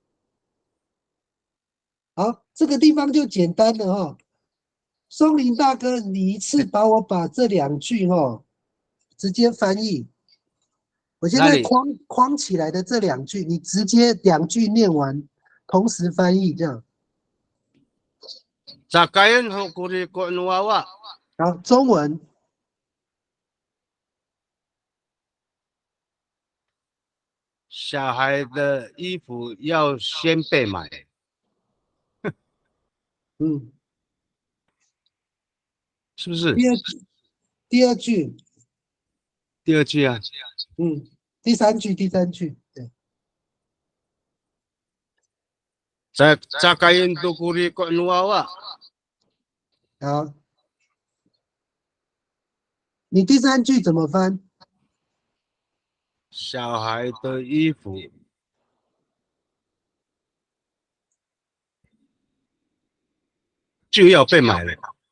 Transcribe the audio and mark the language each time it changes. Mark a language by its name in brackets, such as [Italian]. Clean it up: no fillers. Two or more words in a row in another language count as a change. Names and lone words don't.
[Chinese] 好，这个地方就简单了哦。松林大哥，你一次把这2句哦，直接翻译。我现在框起来的这2句，你直接2句念完，同时翻译这样。 [Rukai] Zakain kuri ko nuawa。 [Chinese] 好，中文。小孩的衣服要先被买。是不是？第二句。第2句啊。第三句，对。 [Rukai] Zakain tu kuri ko nuawa。 [Chinese] 好，你第3句怎么翻？小孩的衣服就要被买了。